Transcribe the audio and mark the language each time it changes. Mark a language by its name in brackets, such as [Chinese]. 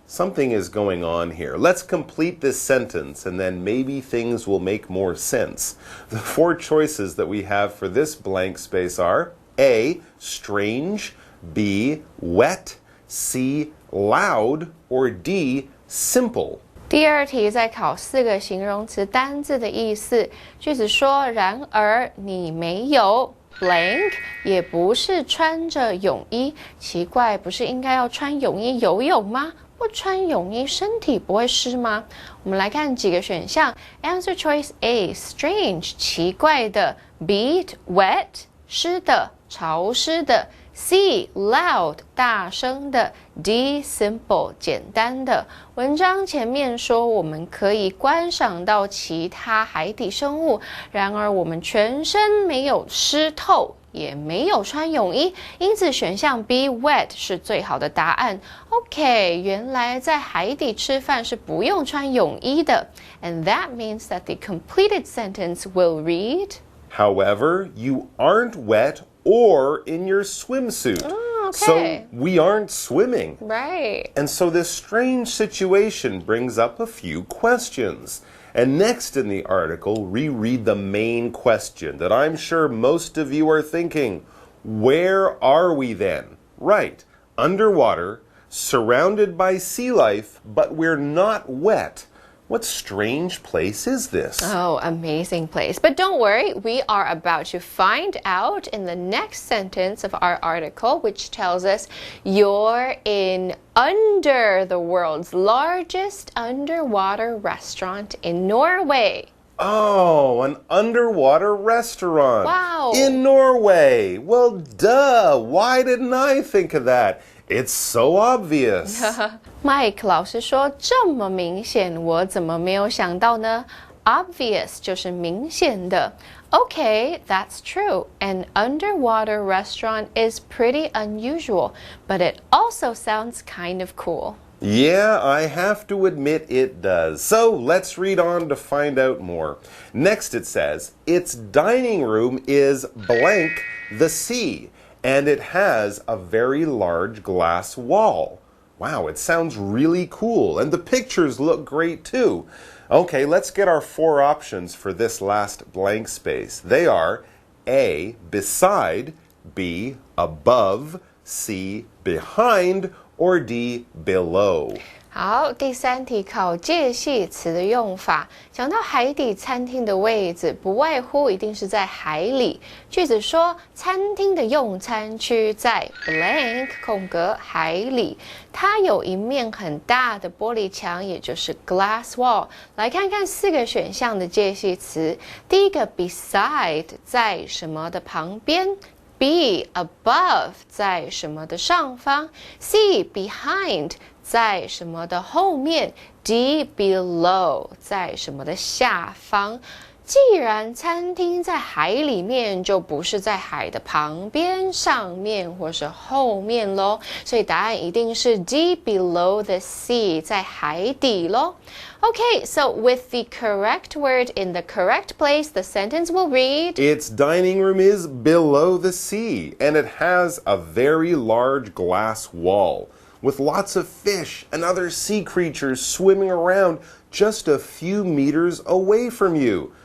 [English] Something is going on here. Let's complete this sentence, and then maybe things will make more sense. The four choices that we have for this blank space are A, strange, B, wet, C, loud, or D, simple. [Chinese] 第二题在考4个形容词单字的意思。句子说，然而你没有blank 也不是穿着泳衣，奇怪，不是应该要穿泳衣游泳吗？不穿泳衣身体不会湿吗？我们来看几个选项。 [English] Answer choice A strange 奇怪的 B wet 湿的潮湿的 C loud 大声的 D simple 简单的。 [Chinese] 文章前面说我们可以观赏到其他海底生物，然而我们全身没有湿透，也没有穿泳衣，因此选项 B wet 是最好的答案。 OK， 原来在海底吃饭是不用穿泳衣的。 [English] And that means that the completed sentence will read, However, you aren't wet or in your swimsuit. Okay. So we aren't swimming. Right. And so this strange situation brings up a few questions. And next in the article, reread the main question that I'm sure most of you are thinking. Where are we then? Right, underwater, surrounded by sea life, but we're not wet. What strange place is this? Oh, amazing place. But don't worry, we are about to find out in the next sentence of our article, which tells us you're in under the world's largest underwater restaurant in Norway. Oh, an underwater restaurant. Wow. In Norway. Well, duh. Why didn't I think of that? It's so obvious. [Chinese] Mike 老师说这么明显，我怎么没有想到呢？ Obvious 就是明显的。 [English] Okay, that's true. An underwater restaurant is pretty unusual, but it also sounds kind of cool. Yeah, I have to admit it does. So let's read on to find out more. Next it says, its dining room is blank the sea, and it has a very large glass wall. Wow, it sounds really cool, and the pictures look great too. Okay, let's get our four options for this last blank space. They are A, beside, B, above, C, behind, or D, below? [Chinese] 好，第3题考介系词的用法。讲到海底餐厅的位置，不外乎一定是在海里。句子说，餐厅的用餐区在 blank 空格海里，它有一面很大的玻璃墙，也就是 glass wall。来看看4个选项的介系词。第一个 beside 在什么的旁边。 B, above 在什么的上方 C, behind 在什么的后面 D, below 在什么的下方既然餐厅在海里面，就不是在海的旁边、上面或是后面咯，所以答案一定是 D, below the sea 在海底咯。 [English] Okay, so with the correct word in the correct place, the sentence will read... Its dining room is below the sea, and it has a very large glass wall, with lots of fish and other sea creatures swimming around just a few meters away from you.